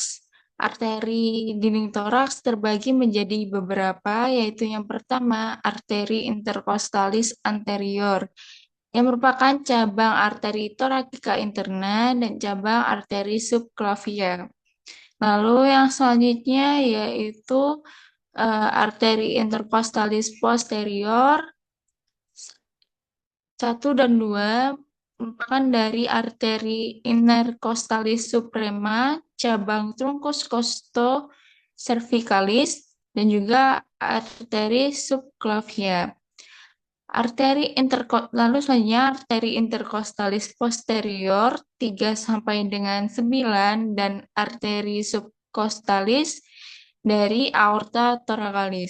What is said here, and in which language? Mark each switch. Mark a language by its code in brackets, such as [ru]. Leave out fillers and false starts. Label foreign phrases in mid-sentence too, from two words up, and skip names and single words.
[id] Arteri dinding toraks terbagi menjadi beberapa, yaitu yang pertama arteri [la] intercostalis anterior, [id] yang merupakan cabang arteri [la] thoracica interna [id] dan cabang arteri subclavia. Lalu yang selanjutnya yaitu arteri [la] intercostalis posterior [id] 1 dan 2 merupakan dari arteri [la] intercostalis suprema, [id] cabang [la] truncus costocervicalis, [id] dan juga arteri subclavia. Lalu selanjutnya arteri [la] intercostalis posterior [id] 3 sampai dengan 9 dan arteri subcostalis dari [la] aorta thoracalis.